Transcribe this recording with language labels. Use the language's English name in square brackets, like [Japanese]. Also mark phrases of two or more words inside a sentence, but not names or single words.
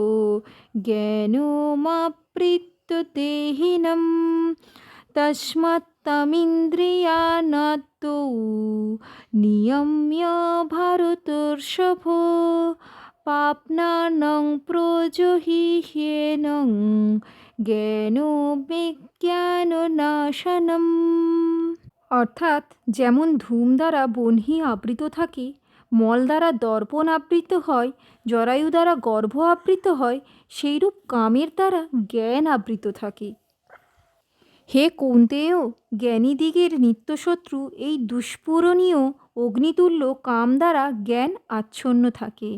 [Sanskrit] জ্ঞানমাবৃত্য দেহিনম তস্মাৎ তমিন্দ্রিয়ানাত্তৌ নিয়ম্য ভারতর্ষভ পাপ্নানং প্রজহিহ্যেনং জ্ঞান বিজ্ঞান নাশনম। [Bangla] অর্থাৎ যেমন ধূম দ্বারা বহ্নি আবৃত থাকে, মল দ্বারা দর্পণ আবৃত হয়, জরায়ু দ্বারা গর্ভ আবৃত হয়, সেইরূপ কামের দ্বারা জ্ঞান আবৃত থাকে। হে কৌন্তেয়, জ্ঞানীদিগের নিত্যশত্রু এই দুষ্পূরণীয় অগ্নিতুল্য কাম দ্বারা জ্ঞান আচ্ছন্ন থাকে।